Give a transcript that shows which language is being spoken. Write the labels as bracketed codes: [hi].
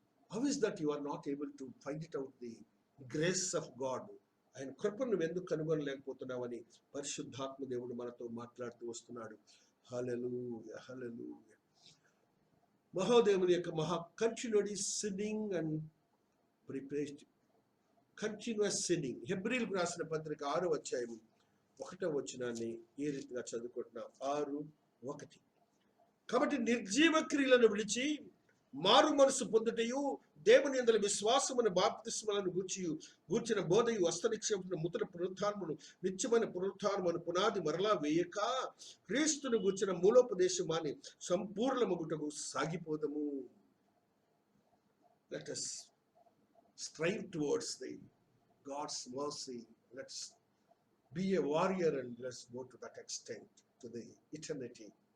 [en] How is that you are not able to find it out the grace of God? [te] ఆయన కృపను నువ్వు ఎందుకు కనుగొనలేకపోతున్నావని పరిశుద్ధాత్మ దేవుడు మనతో మాట్లాడుతూ వస్తున్నాడు. హల్లెలూయా, హల్లెలూయా. మహాదేవుని యొక్క [en] Continuity sinning and preparation, continuous sinning. [te] హెబ్రీలకు రాసిన పత్రిక 6వ అధ్యాయం 1వ వచనాన్ని ఈ రీతిగా చదువుకుంటున్నాం. 6:1. కాబట్టి నిర్జీవ క్రియలను విడిచి మారు మనసు పొందుటయు దేవుని యందు విశ్వాసమును బాప్తిస్మలను గూర్చిన బోధయు హస్తనిక్షేపమును నూతన పునరుత్థానమును నిత్యమైన పునరుత్థానమును పునాది మరలా వేయక క్రీస్తును గూర్చిన మూలోపదేశమాని సంపూర్ణమగుటకు సాగిపోదము. [en] Let us strive towards the God's mercy. Let's be a warrior and let's go to that extent to the eternity.